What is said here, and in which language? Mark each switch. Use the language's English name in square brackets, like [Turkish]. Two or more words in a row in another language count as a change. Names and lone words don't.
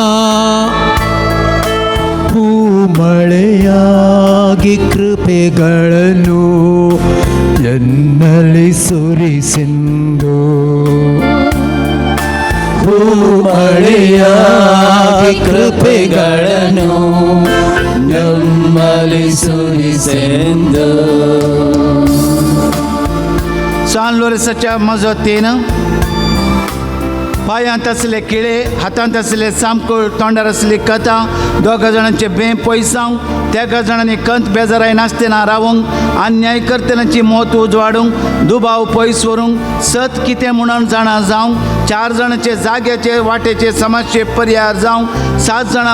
[Kannada] ಭೂಮಳೆಯಾಗಿ ಕೃಪೆಗಳನ್ನು ಎನ್ನಲಿ ಸುರಿಸಿಂದು. ಭೂಮಳೆಯಾಗಿ ಕೃಪೆಗಳನ್ನು ನಮ್ಮಲ್ಲಿ ಸುರಿಸಿಂದು. [Konkani] सान लोरेसाच्या मजतीन पांयांत असले किळे, हातांत असले सामकूळ, तोंडार असली कथा, दोगा जाणांचे बे पयसांव, तेगा जाणांनी कंत बेजाराय नासतना रावंक, अन्याय करतनाची मोत उजवाडूंक, दुबाव पयस व्हरूंक, सत कितें म्हणून जाणा जावंक, 4 जाणांचे जाग्याचे वाटेचे समाजचे पर्याय जावंक, 7 जाणां